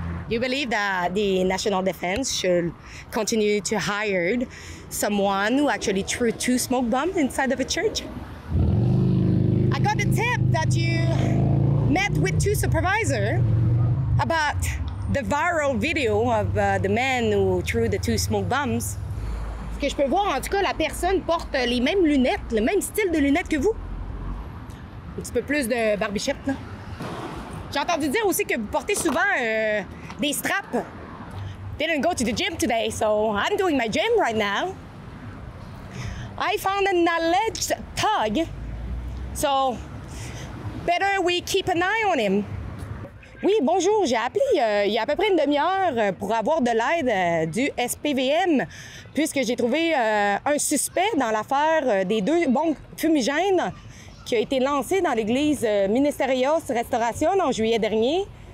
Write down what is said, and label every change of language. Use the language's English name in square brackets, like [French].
[English] You believe that the National Defense should continue to hire someone who actually threw 2 smoke bombs inside of a church? I got a tip that you met with 2 supervisors about the viral video of the man who threw the 2 smoke bombs. [French] Ce que je peux voir, en tout cas, la personne porte les mêmes lunettes, le même style de lunettes que vous. Un petit peu plus de barbichette, là. J'ai entendu dire aussi que vous portez souvent des straps. [English] Didn't go to the gym today, so I'm doing my gym right now. I found an alleged thug, so better we keep an eye on him. [French] Oui, bonjour, j'ai appelé il y a à peu près une demi-heure pour avoir de l'aide du SPVM, puisque j'ai trouvé un suspect dans l'affaire des 2 bombes fumigènes qui a été lancé dans l'église Ministerios Restauration en juillet dernier.